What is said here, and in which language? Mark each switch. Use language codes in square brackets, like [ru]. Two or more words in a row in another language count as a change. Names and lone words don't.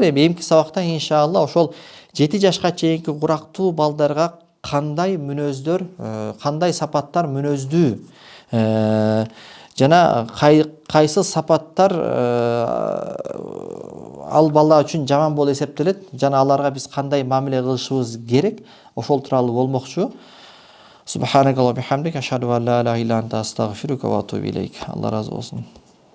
[ky] Эмки сабакта иншалла ошол 7 жашка чейинки курактуу балдарга кандай мүнөздөр, кандай сапаттар мүнөздүү, жана кайсы сапаттар ал бала үчүн жаман болуп эсептелет, жана аларга биз кандай мамиле кылышыбыз керек, ошол тууралуу болмокчу. [ar] سبحانك اللهم وبحمدك أشهد أن لا إله إلا أنت أستغفرك وأتوب إليك. [ky] Алла разы болсун.